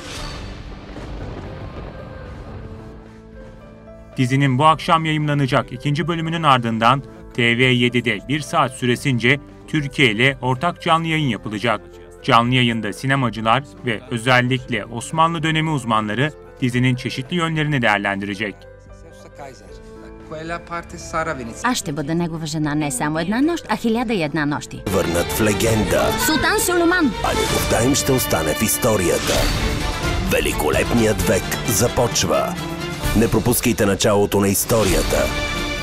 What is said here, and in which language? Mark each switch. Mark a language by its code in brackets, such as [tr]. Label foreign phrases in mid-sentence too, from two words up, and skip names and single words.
[tr] Dizinin bu akşam yayımlanacak ikinci bölümünün ardından TV7'de 1 saat süresince Türkiye ile ortak canlı yayın yapılacak. Canlı yayında sinemacılar ve özellikle Osmanlı dönemi uzmanları dizinin çeşitli yönlerini değerlendirecek. [bg] Аз ще бъда негова жена не само една нощ, а 1001 нощи. Върнат в легенда. Султан Сулейман! А любовта им ще остане в историята. Великолепният век започва. Не пропускайте началото на историята.